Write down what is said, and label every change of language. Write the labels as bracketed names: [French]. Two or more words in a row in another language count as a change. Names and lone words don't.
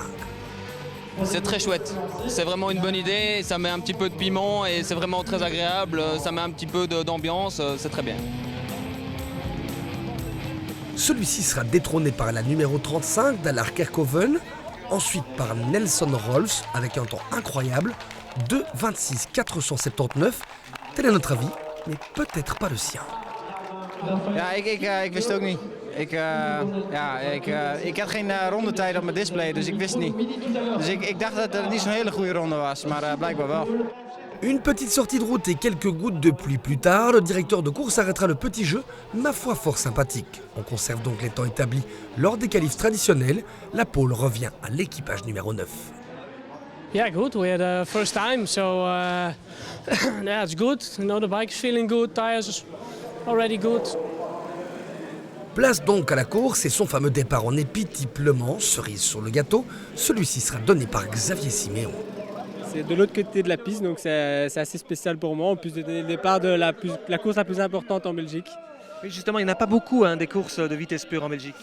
[French] C'est très chouette, c'est vraiment une bonne idée, ça met un petit peu de piment et c'est vraiment très agréable, ça met un petit peu d'ambiance, c'est très bien. Celui-ci sera détrôné par la numéro 35 d'Alar Kerkhoven, ensuite par Nelson Rolfs avec un temps incroyable, 2,26 479. Tel est notre avis, mais peut-être pas le sien. [Dutch] Ja, ik wist het ook niet. Ik had geen rondetijd op mijn display, dus ik wist het niet. Dus ik dacht dat het niet zo'n hele goede ronde was, maar blijkbaar wel. [French] Une petite sortie de route et quelques gouttes de pluie plus tard, le directeur de course arrêtera le petit jeu, ma foi fort sympathique. On conserve donc les temps établis lors des qualifs traditionnels. La pole revient à l'équipage numéro 9. [English] Yeah, good. We had a first time, so yeah, it's good. You know, the bike is feeling good, tires already good. [French] Place donc à la course et son fameux départ en épi type Le Mans, cerise sur le gâteau. Celui-ci sera donné par Xavier Siméon. C'est de l'autre côté de la piste, donc c'est assez spécial pour moi. En plus de donner le départ de la course la plus importante en Belgique. Oui, justement, il n'y en a pas beaucoup des courses de vitesse pure en Belgique.